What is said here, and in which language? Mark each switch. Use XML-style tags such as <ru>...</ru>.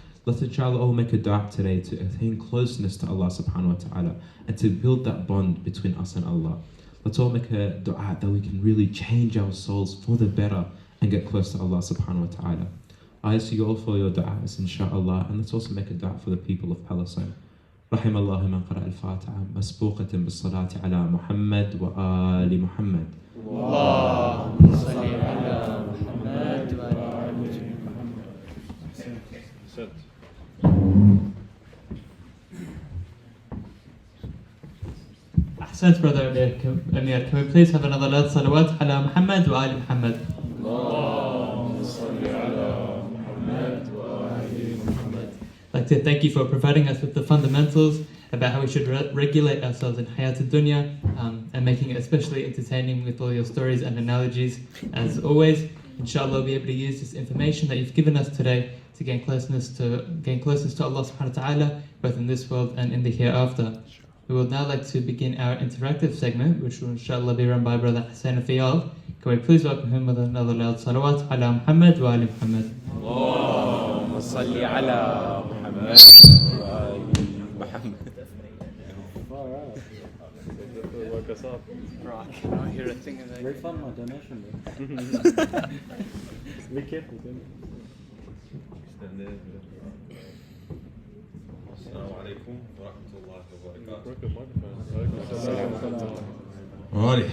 <en>Let's inshallah all make a dua today to attain closeness to Allah subhanahu wa ta'ala and to build that bond between us and Allah. Let's all make a dua that we can really change our souls for the better and get close to Allah subhanahu wa ta'ala. I ask you all for your du'as inshallah, and let's also make a dua for the people of Palestine.</en> <ar>رحم الله من قرأ الفاتحة مسبوقة بالصلاة على محمد وآل محمد. اللهم صل على محمد وآل محمد.</ar> <en>Ahsant, brother Amir. Can we please have another loud salawat ala Muhammad wa ali Muhammad? I'd like to thank you for providing us with the fundamentals about how we should regulate ourselves in Hayat al-Dunya, and making it especially entertaining with all your stories and analogies. As always, inshallah, we'll be able to use this information that you've given us today to gain closeness to Allah subhanahu wa ta'ala, both in this world and in the hereafter. We would now like to begin our interactive segment, which will inshallah be run by Brother Hussein Fiyal. Can we please welcome him with another loud salawat ala Muhammad wa ali Muhammad.</en> <ar>اللهم صل على محمد وآل محمد.</ar> <en>Bro, I cannot hear a thing of that. Very fun, my donation. Be careful, Assalamu alaikum wa rahmatullahi wa barakatuh.</en>